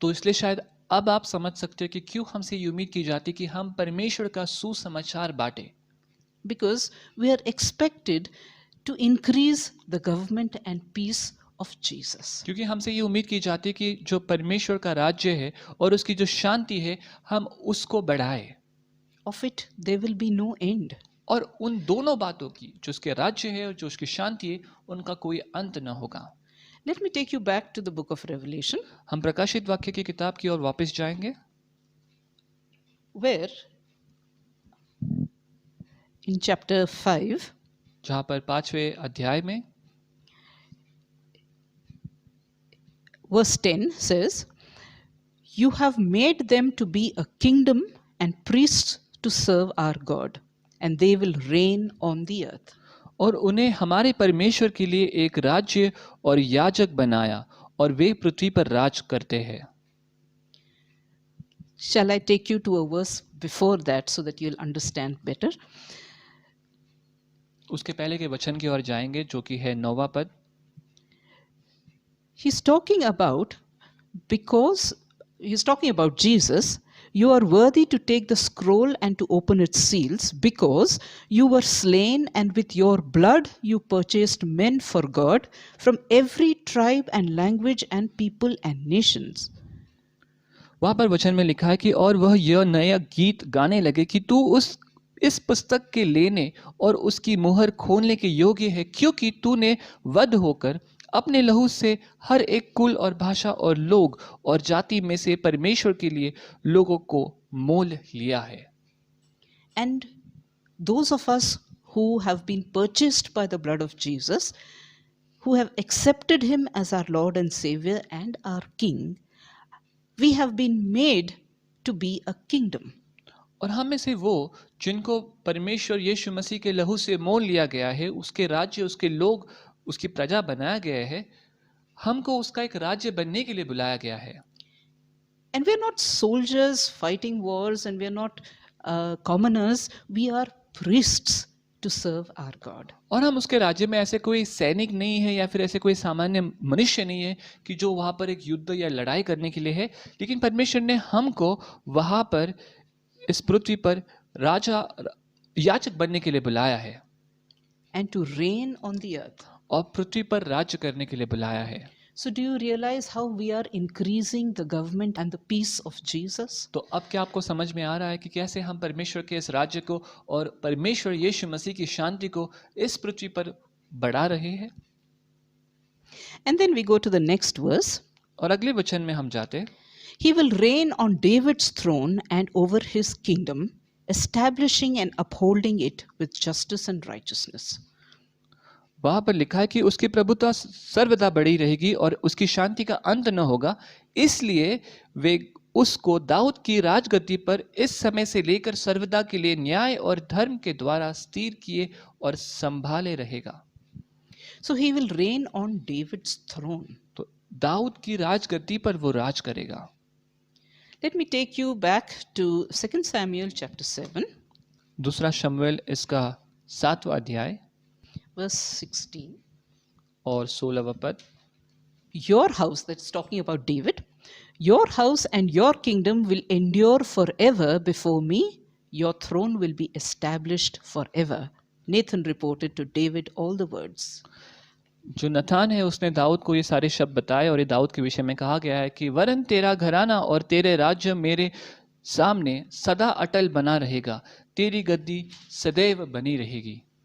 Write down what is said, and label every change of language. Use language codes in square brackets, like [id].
[hi] तो इसलिए शायद अब आप समझ सकते हो कि क्यों हमसे ये उम्मीद की जाती कि हम परमेश्वर का सुसमाचार बांटे। [en] Because we are expected to increase the government and peace of Jesus. [hi] क्योंकि हमसे ये उम्मीद की जाती कि जो परमेश्वर का राज्य है और उसकी जो शांति है हम उसको बढ़ाएं। [en] Of it there will be no end. [hi] और उन दोनों बातों की, जो उसके राज्य है और जो उसकी शांति है, उनका कोई अंत न होगा। [en] Let me take you back to the book of Revelation, [hi] हम प्रकाशित वाक्य की किताब की ओर वापस जाएंगे, [en] where in chapter 5, [hi] जहाँ पर 5वें अध्याय में [en] verse 10 says, "You have made them to be a kingdom and priests to serve our God, and they will reign on the earth." [hi] और उन्हें हमारे परमेश्वर के लिए एक राज्य और याजक बनाया और वे पृथ्वी पर राज करते हैं। [en] Shall I take you to a verse before that so that you'll understand better? [hi] उसके पहले के वचन की ओर जाएंगे जो कि है 9वां पद। [en] He's talking about, because he's talking about Jesus, "You are worthy to take the scroll and to open its seals, because you were slain, and with your blood you purchased men for God from every tribe and language and people and nations." [hi] वहां पर वचन में लिखा है कि और वह यह नया गीत गाने लगे कि तू इस पुस्तक के लेने और उसकी मुहर खोलने के योग्य है, क्योंकि तूने वध होकर अपने लहू से हर एक कुल और भाषा और लोग और जाति में से परमेश्वर के लिए लोगों को मोल लिया है। [en] And those of us who have been purchased by the blood of Jesus, who have accepted him as our Lord and Savior and our King, we have been made to be a kingdom. [hi] और हम में से वो जिनको परमेश्वर यीशु मसीह के लहू से मोल लिया गया है, उसके राज्य, उसके लोग, उसकी प्रजा बनाया गया है, हमको उसका एक राज्य बनने के लिए बुलाया गया है। [en] And we are not soldiers fighting wars, and we are not commoners. We are priests to serve our God. [hi] और हम उसके राज्य में ऐसे कोई सैनिक नहीं है या फिर ऐसे कोई सामान्य मनुष्य नहीं है कि जो वहां पर एक युद्ध या लड़ाई करने के लिए है, लेकिन परमेश्वर ने हमको वहां पर इस पृथ्वी पर राजा याजक बनने के लिए बुलाया है [en] And to reign on the earth. [hi] और पृथ्वी पर राज्य करने के लिए बुलाया है। [en] So do you realize how we are increasing the government and the peace of Jesus? [hi] तो अब क्या आपको समझ में आ रहा है कि कैसे हम परमेश्वर के इस राज्य को और परमेश्वर यीशु मसीह की शांति को इस पृथ्वी पर बढ़ा रहे हैं? [en] And then we go to the next verse. [hi] और अगले वचन में हम जाते, [en] He will reign on David's throne and over his kingdom, establishing and upholding it with justice and righteousness. [hi] वहां पर लिखा है कि उसकी प्रभुता सर्वदा बढ़ी रहेगी और उसकी शांति का अंत न होगा, इसलिए वे उसको दाऊद की राजगद्दी पर इस समय से लेकर सर्वदा के लिए न्याय और धर्म के द्वारा स्थिर किए और संभाले रहेगा। [en] So he will reign on David's throne. [hi] तो दाऊद की राजगद्दी पर वो राज करेगा। [en] Let me take you back to 2 Samuel chapter 7, [hi] दूसरा शमूएल इसका 7वां अध्याय [en] verse 16. [hi] और 16वां पद। [en] Your house, that's talking about David, your house and your kingdom will endure forever before me. Your throne will be established forever. Nathan reported to David all the words. [hi] जो नथान है उसने दाऊद को ये सारे शब्द बताए और ये दाऊद के विषय में कहा गया है कि वरन तेरा घराना और तेरे राज्य मेरे सामने सदा अटल बना रहेगा, तेरी गद्दी सदैव बनी रहेगी।